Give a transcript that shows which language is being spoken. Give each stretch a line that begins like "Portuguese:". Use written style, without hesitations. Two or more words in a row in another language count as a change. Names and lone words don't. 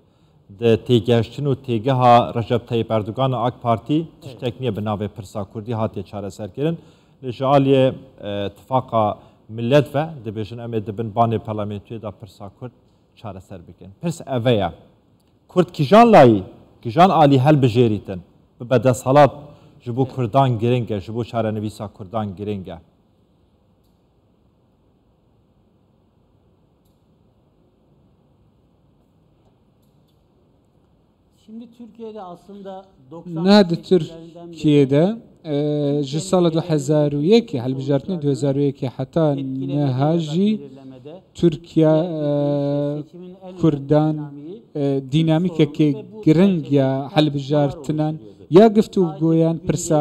Kurdish: Di têgeştin û têgeha Recep Tayyip Erdogan AK Partî tiştek niye bi navê pirsa Kurdî hatiye çareserkirin. Li ji aliyê Tifaka Millet ve dibêjin em ê dibin banê parlamentiyê da pirsa Kurd çareser bikin. Pirs ev ye. Kurd kîjan layî, kîjan alî helbijêrîtin. به دستهالات جبو کردان گرنگه جبو چارهنویسا کردان گرنگه
Turkish: Şimdi Türkiye'de aslında
Kurdish: ناد Türkiye'de ji sala 2001 helbijartinê 2001 heta nehajî Türkiye Kurdan dinamîkekê giring ya helbijartinan ya giftûgoyan pirsa